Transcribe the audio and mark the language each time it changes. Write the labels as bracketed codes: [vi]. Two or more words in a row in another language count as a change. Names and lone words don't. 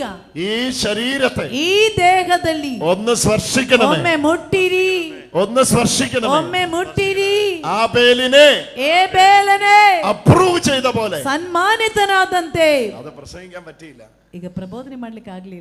[ml] ഈ ശരീരത്തെ [kn] ಈ ದೇಹದಲ್ಲಿ [ml] ഒന്ന് സ്പർശിക്കണമേ. [kn] ಒಮ್ಮೆ ಮುಟ್ಟಿರಿ. [ml] ഒന്ന് സ്പർശിക്കണമേ. [kn] ಒಮ್ಮೆ ಮುಟ್ಟಿರಿ. [ml] ആബേലിനെ അപ്രൂവ് ചെയ്ത പോലെ [kn] സന്മാനിതനാದಂತೆ. [ml] അത് പ്രസംഗിക്കാൻ പറ്റിയില്ല. [kn] ಈಗ ಪ್ರಬೋಧನೆ ಮಾಡ್ಲಿಕ್ಕೆ ಆಗ್ಲಿಲ್ಲ.